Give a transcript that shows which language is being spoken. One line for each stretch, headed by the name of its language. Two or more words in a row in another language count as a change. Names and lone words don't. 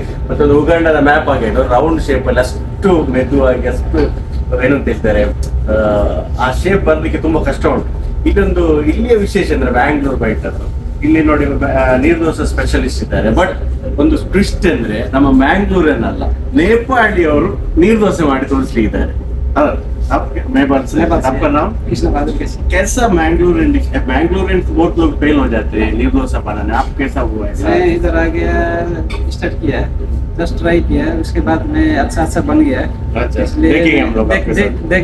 Kannada: ಮತ್ತೊಂದು ಉಗಂಡದ ಮ್ಯಾಪ್ ಆಗಿದ್ದು
English: round shape
Kannada: ಅಲ್ಲಿ ಅಷ್ಟು ಮೆದುವಾಗಿ, ಅಷ್ಟು ಏನಂತ ಹೇಳ್ತಾರೆ, ಆ ಶೇಪ್ ಬರ್ಲಿಕ್ಕೆ ತುಂಬಾ ಕಷ್ಟ ಉಂಟು. ಇದೊಂದು ಇಲ್ಲಿಯ ವಿಶೇಷ ಅಂದ್ರೆ ಬ್ಯಾಂಗ್ಳೂರ್ ಬೈಟ್ ಅದು ಇಲ್ಲಿ ನೋಡಿ ನೀರು ದೋಸೆ ಸ್ಪೆಷಲಿಸ್ಟ್ ಇದ್ದಾರೆ. ಬಟ್ ಒಂದು ಟ್ವಿಸ್ಟ್ ಅಂದ್ರೆ ನಮ್ಮ ಮ್ಯಾಂಗ್ಳೂರನ್ನಲ್ಲ, ನೇಪಾಳಿ ಅವರು ನೀರು ದೋಸೆ ಮಾಡಿ ತೋರಿಸ್ಲಿದ್ದಾರೆ.
Hindi: आपका नाम? कैसा मैंगलोरियन बहुत लोग फेल हो जाते हैं नीर डोसा बनाने, आप कैसा हुआ है? मैं इधर आ गया, स्टार्ट किया,
English: just try
Hindi: किया, उसके बाद मैं अच्छा बन गया. अच्छा, इसलिए देखेंगे हम लोग आपके साथ.